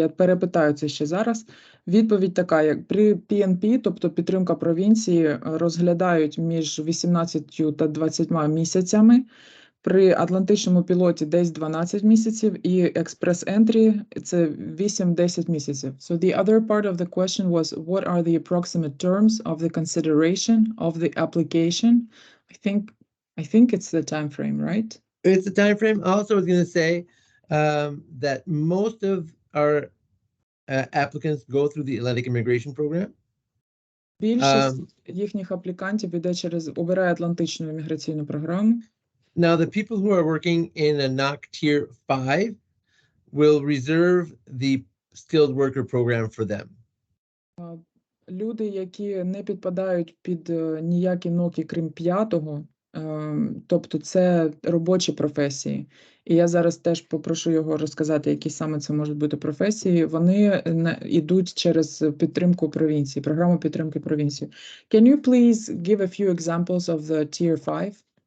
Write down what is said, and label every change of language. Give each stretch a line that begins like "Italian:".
Ukrainian: Я перепитаю це ще зараз. Відповідь така, як при PNP, тобто підтримка провінції, розглядають між 18 та 20 місяцями. При Атлантичному пілоті десь 12 місяців і Express Entry – це 8-10 місяців.
English: So the other part of the question was, what are the approximate terms of the consideration of the application? I think it's the time frame, right? It's the time frame. Also, I was going to say that most of our applicants go through the Atlantic immigration program.
Ukrainian: Більшість їхніх аплікантів обирає Атлантичну імміграційну програму.
English: Now, the people who are working in a NOC Tier 5 will reserve the skilled worker program for them.
Ukrainian: Люди, які не підпадають під ніякі ноки, крім 5-го, тобто це робочі професії. І я зараз теж попрошу його розказати, які саме це можуть бути професії. Вони йдуть через підтримку провінції, програму підтримки провінції.
English: Can you please give a few examples of the Tier 5?